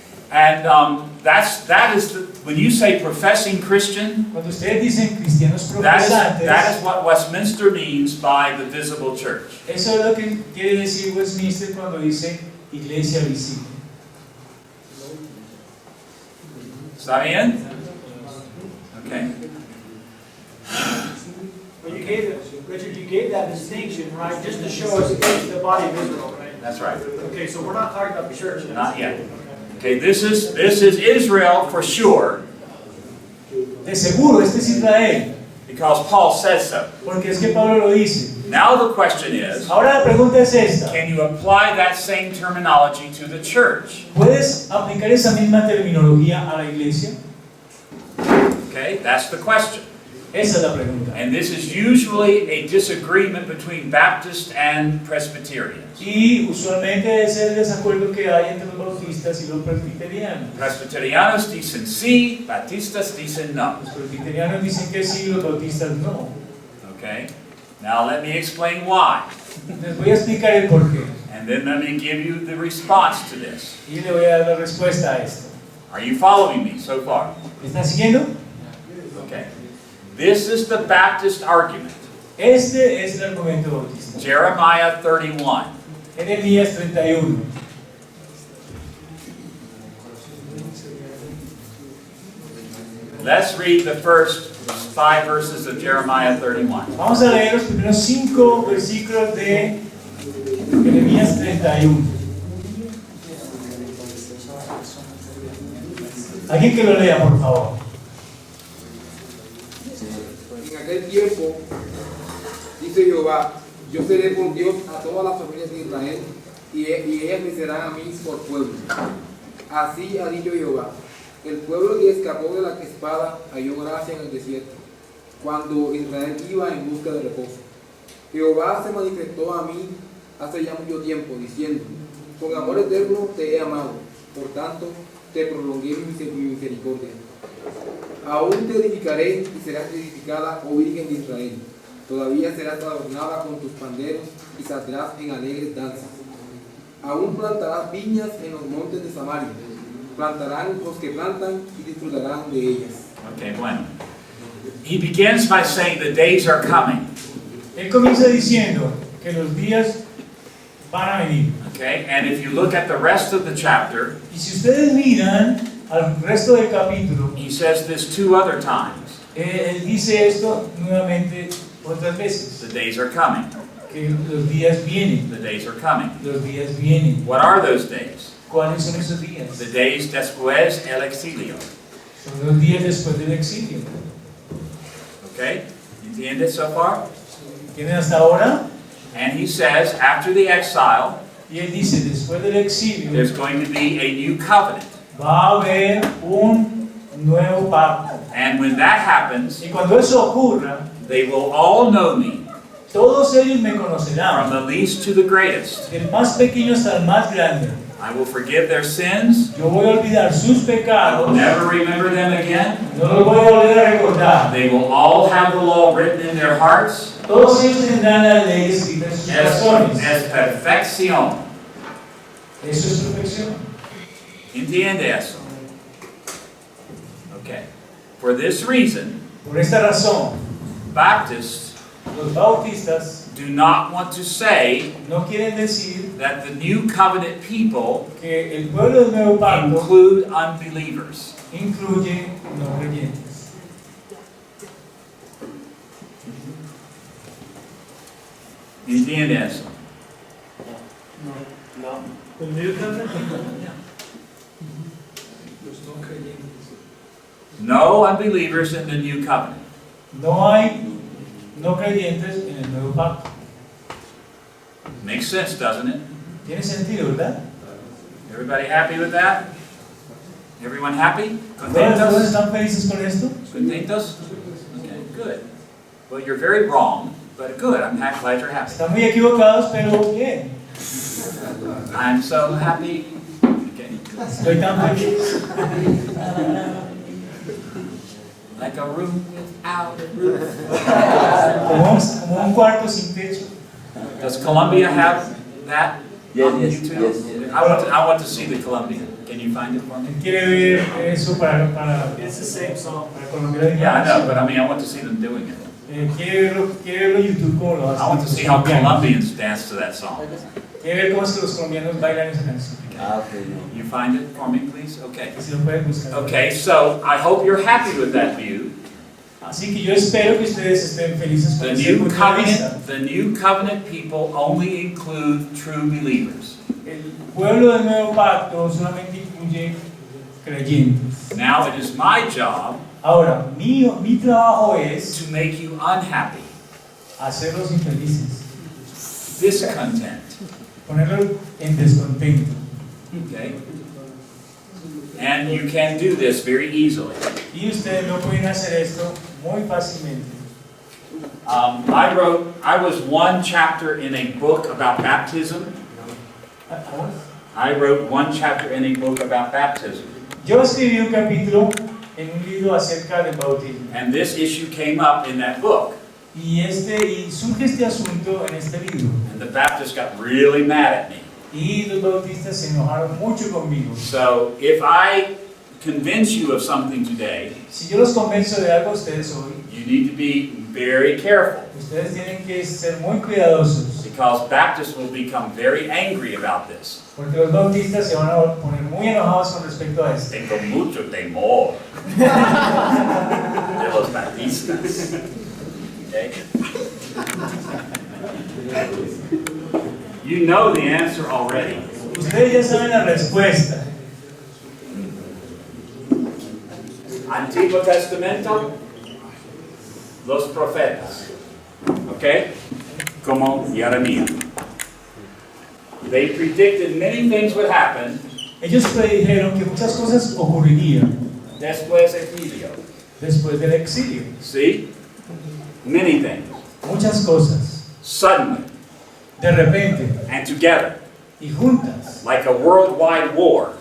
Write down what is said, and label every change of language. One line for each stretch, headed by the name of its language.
English: And that is when you say professing Christian,
Spanish: cuando ustedes dicen cristianos profesantes,
English: that is what Westminster means by the visible church.
Spanish: Eso es lo que quiere decir Westminster cuando dice iglesia visible. ¿Está bien? Okay.
English: But you gave that distinction, right? Just to show us the body of Israel, right? That's right. Okay, so we're not talking about the church yet. Not yet. Okay, this is Israel for sure.
Spanish: De seguro, este es Israel.
English: Because Paul says so.
Spanish: Porque es que Pablo lo dice.
English: Now the question is,
Spanish: ahora la pregunta es esta.
English: Can you apply that same terminology to the church?
Spanish: ¿Puedes aplicar esa misma terminología a la iglesia?
English: Okay, that's the question.
Spanish: Esa es la pregunta.
English: And this is usually a disagreement between Baptists and Presbyterians.
Spanish: Y usualmente es el desacuerdo que hay entre los bautistas y los presbiterianos. Presbyterianos dicen sí, Baptistas dicen no. Los presbiterianos dicen que sí, los bautistas no.
English: Okay, now let me explain why.
Spanish: Les voy a explicar el porqué.
English: And then let me give you the response to this.
Spanish: Y le voy a dar la respuesta a esto.
English: Are you following me so far?
Spanish: ¿Me están siguiendo?
English: Okay. This is the Baptist argument.
Spanish: Este es el argumento bautista.
English: Jeremiah 31.
Spanish: Jeremías 31.
English: Let's read the first 5 verses of Jeremiah 31.
Spanish: Vamos a leer los primeros 5 versículos de Jeremías 31. Alguien que lo lea, por favor. En aquel tiempo, dice Jehová, yo seré por Dios a todas las familias de Israel, y ellas me serán a mí por pueblo. Así ha dicho Jehová, El pueblo que escapó de la espada halló gracia en el desierto, cuando Israel iba en busca de reposo. Jehová se manifestó a mí hace ya mucho tiempo, diciendo: con amor eterno te he amado, por tanto te prolongué mi misericordia. Aún te edificaré y serás edificada, oh Virgen de Israel. Todavía serás adornada con tus panderos y saldrás en alegres danzas. Aún plantarás viñas en los montes de Samaria. Plantarán los que plantan y disfrutarán de ellas. Okay, bueno.
English: He begins by saying the days are coming.
Spanish: Él comienza diciendo que los días van a venir.
English: Okay, and if you look at the rest of the chapter,
Spanish: Y si ustedes miran al resto del capítulo,
English: he says this 2 other times.
Spanish: él dice esto nuevamente otras veces,
English: The days are coming.
Spanish: que los días vienen,
English: The days are coming.
Spanish: los días vienen.
English: What are those days?
Spanish: ¿Cuáles son esos días?
English: The days
Spanish: después el exilio. Son los días después del exilio.
English: Okay?
Spanish: ¿Entiendes
English: so far?
Spanish: ¿Tienen hasta ahora?
English: And he says after the exile,
Spanish: Y él dice, después del exilio,
English: there's going to be a new covenant.
Spanish: va a haber un nuevo pacto.
English: And when that happens,
Spanish: Y cuando eso ocurra,
English: they will all know me,
Spanish: todos ellos me
English: from
Spanish: conocerán,
English: the least to the greatest.
Spanish: del más pequeño hasta el más grande.
English: I will forgive their sins.
Spanish: Yo voy a olvidar sus
English: I will
Spanish: pecados,
English: never remember them again.
Spanish: no los voy a volver a recordar.
English: They will all have the law written in their hearts
Spanish: Todos ellos tendrán la ley escrita en sus corazones. as perfección. Eso es perfección. Entiende eso?
English: Okay. For this reason,
Spanish: Por esta razón,
English: Baptists
Spanish: los bautistas
English: do not want to say
Spanish: no quieren decir
English: that the new covenant people
Spanish: que el pueblo del nuevo pacto
English: include unbelievers.
Spanish: incluye no creyentes. Entiende eso?
English: The new covenant? No unbelievers in the new covenant.
Spanish: No hay no creyentes en el nuevo pacto.
English: Makes sense, doesn't it?
Spanish: Tiene sentido, ¿verdad?
English: Everybody happy with that? Everyone happy?
Spanish: ¿Todos Contentos? están felices con esto? Contentos?
English: Okay, good. Well, you're very wrong, but good. I'm glad you're happy.
Spanish: Están muy equivocados, pero bien.
English: I'm so happy. Okay.
Spanish: Estoy tan feliz.
English: Like a room without a roof.
Spanish: Como un cuarto sin techo.
English: Does Colombia have that on Yes, YouTube? yes, yes. I want to see the Colombian. Can you find it for me?
Spanish: Él quiere ver eso para
English: It's the same song.
Spanish: Colombia.
English: Yeah, I know, but I mean, I want to see them doing it.
Spanish: Quiere verlo en YouTube como lo hacen.
English: I want to see how Colombians dance to that song.
Spanish: Quiere ver cómo es que los colombianos bailan esa canción.
English: Okay. You find it for me, please? Okay.
Spanish: Si lo pueden buscar.
English: Okay, so I hope you're happy with that view.
Spanish: Así que yo espero que ustedes estén felices con ese punto de vista.
English: The new covenant people only include true believers.
Spanish: El pueblo del nuevo pacto solamente incluye creyentes.
English: Now it is my job
Spanish: Ahora, mi trabajo es
English: to make you unhappy,
Spanish: hacerlos infelices,
English: discontent.
Spanish: ponerlos en descontento.
English: Okay? And you can do this very easily.
Spanish: Y ustedes no pueden hacer esto muy fácilmente.
English: I was one chapter in a book about baptism. I wrote one chapter in a book about baptism.
Spanish: Yo escribí un capítulo en un libro acerca del bautismo.
English: And this issue came up in that book.
Spanish: Y surge este asunto en este libro.
English: And the Baptists got really mad at me.
Spanish: Y los bautistas se enojaron mucho conmigo.
English: So if I convince you of something today,
Spanish: Si yo los convenzo de algo a ustedes hoy,
English: you need to be very careful,
Spanish: ustedes tienen que ser muy cuidadosos.
English: because Baptists will become very angry about this.
Spanish: Porque los bautistas se van a poner muy enojados con respecto a esto. Tengo mucho temor de los baptistas.
English: Okay? You know the answer already.
Spanish: Ustedes ya saben la respuesta. Antiguo Testamento, los profetas. Okay? Como Jeremías.
English: They predicted many things would happen,
Spanish: Ellos predijeron que muchas cosas ocurrirían, Después exilio. después del exilio.
English: See? Many things.
Spanish: Muchas cosas.
English: Suddenly
Spanish: De repente
English: and together.
Spanish: y juntas.
English: Like a worldwide war.